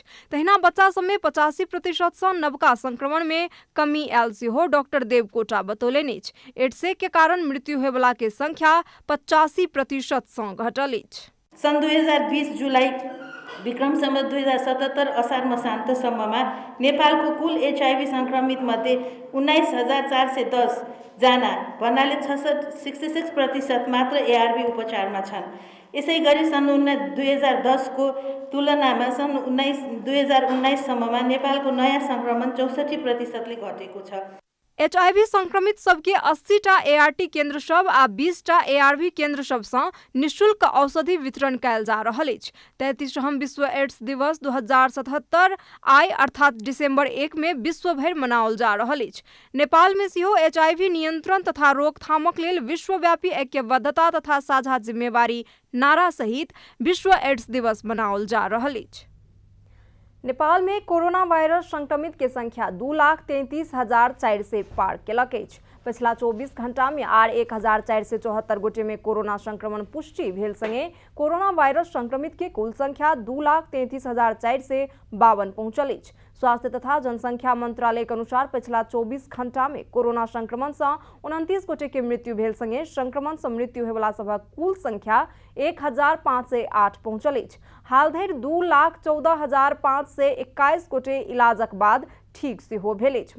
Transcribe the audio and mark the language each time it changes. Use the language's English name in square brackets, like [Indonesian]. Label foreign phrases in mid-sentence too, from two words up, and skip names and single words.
[Maithili] तहिना बच्चा सब में 85% सँ नवका संक्रमण में कमी आयल सेहो डॉक्टर देवकोटा बतौलनि अछि। एड्स के कारण मृत्यु होयवला के संख्या 85% सँ घटल अछि। [Nepali] सन् 2020 जुलाई विक्रम सम्वत 2077 असार मसान्तसम्ममा नेपालको कुल HIV संक्रमित मध्ये 19,410 जना भन्नाले 66% मात्र ARV उपचारमा छन्। यसै गरी सन् 2010 को तुलनामा सन् 2019 सम्ममा नेपालको नयाँ संक्रमण 64% ले घटेको छ। [Maithili] HIV संक्रमित सबके 80टा ART केन्द्र सब आ 20टा ARV केन्द्र सब सँ निःशुल्क औषधि वितरण कयल जा रहल अछि। 33वां विश्व एड्स दिवस 2077 आइ अर्थात डिसेम्बर 1 में विश्व भरि मनाओल जा रहल अछि। नेपाल में सेहो HIV नियंत्रण तथा रोकथामक लेल विश्वव्यापी ऐक्यबद्धता तथा साझा जिम्मेवारी नारा सहित विश्व एड्स दिवस मनाओल जा रहल अछि। नेपाल में कोरोना वायरस संक्रमित के संख्या 2,33,400 पार केलक अछि। पिछला 24 घंटा में आर 1,474 गोटे में कोरोना संक्रमण पुष्टि भेल संगे कोरोना वायरस संक्रमित के कुल संख्या 2,33,452 पहुंचल अछि। स्वास्थ्य तथा जनसंख्या मंत्रालय के अनुसार पिछला 24 घंटा में कोरोना संक्रमण से 29 गोटे के मृत्यु भेल संगे संक्रमण से मृत्यु होयवला सभक कुल संख्या 1,508 पहुंचल अछि। हाल धरि 2,14,521 गोटे इलाजक बाद ठीक सेहो भेल अछि।